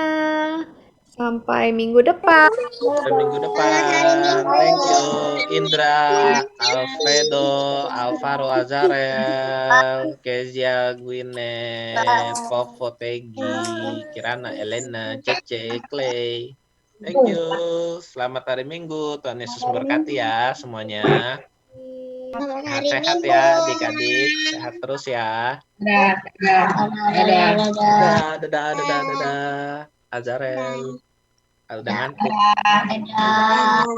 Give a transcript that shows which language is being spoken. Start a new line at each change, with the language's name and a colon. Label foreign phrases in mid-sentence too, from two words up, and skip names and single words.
Indonesian: Sampai minggu depan. Sampai minggu depan.
English: Thank you Indra, Alfredo, Alvaro Azarel, Kezia, Gwyneth, Koko, Peggy, Kirana, Elena, Cece, Clay. Thank you.
Indonesian: Selamat hari Minggu. Tuhan Yesus memberkati ya semuanya. Selamat Sehat, hari sehat Minggu. ya adik-adik, sehat terus ya. Dadah. Dadah. Dadah, dadah, dadah, dadah. Azarel. Udah ngantuk. Dadah. Dadah.